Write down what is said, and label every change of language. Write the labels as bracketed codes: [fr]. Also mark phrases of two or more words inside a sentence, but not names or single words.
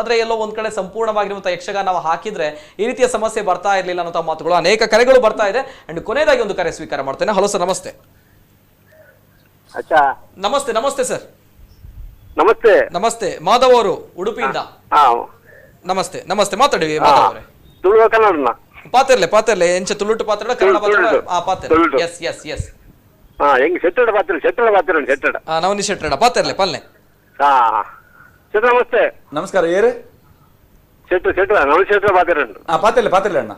[kn] ಆದ್ರೆ ಎಲ್ಲೋ ಒಂದ್ ಕಡೆ ಸಂಪೂರ್ಣವಾಗಿರುವಂತಹ ಯಕ್ಷಗಾನ ನಾವು ಹಾಕಿದ್ರೆ ಈ ರೀತಿಯ ಸಮಸ್ಯೆ ಬರ್ತಾ ಇರಲಿಲ್ಲ ಅನ್ನುವಂತಹ ಮಾತುಗಳು, ಅನೇಕ ಕರೆಗಳು ಬರ್ತಾ ಇದೆ. ಅಂಡ್ ಕೊನೆಯದಾಗಿ ಒಂದು ಕರೆ ಸ್ವೀಕಾರ ಮಾಡ್ತೇನೆ. ಹಲೋ ಸರ್, ನಮಸ್ತೆ. ನಮಸ್ತೆ ನಮಸ್ತೆ ಸರ್. ನಮಸ್ತೆ ನಮಸ್ತೆ, ಮಾಧವ್ ಅವರು ಉಡುಪಿಯಿಂದ. ನಮಸ್ತೆ ನಮಸ್ತೆ, ಮಾತಾಡಿ ಮಾಧವ್ ಅವರೇ. ತುಳು ಕನ್ನಡ [tcy] ಪಾತಿರ್ಲೆ ಎಂಚ ತುಳುಟು ಪಾತ್ರ ಕನ್ನಡ ಪಾತ್ರ. [en] yes yes yes [tcy] ಹೆಂಗ್ ಶೆಟ್ಟಡ ಪಾತ್ರ ನವನಿ ಶೆಟ್ಟಡ ಪಾತಿರ್ಲೆ ಪಲ್ಲೆ. ನಮಸ್ತೆ ನಮಸ್ಕಾರ. ಏರು ಶೆಟ್ಟ ನವನಿ ಶೆಟ್ಟಡ ಪಾತಿರ್ಲೆ ಅಣ್ಣ.